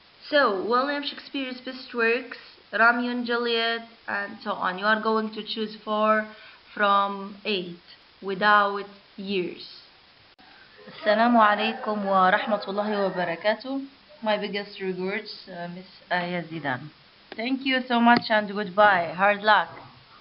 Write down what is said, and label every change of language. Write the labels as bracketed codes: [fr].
[en] So, William Shakespeare's best works, Romeo and Juliet, and so on. You are going to choose 4 from 8 without years. [ar] السلام عليكم ورحمة الله وبركاته. [en] My biggest regards, Miss Zaidan. Thank you so much and goodbye. Hard luck.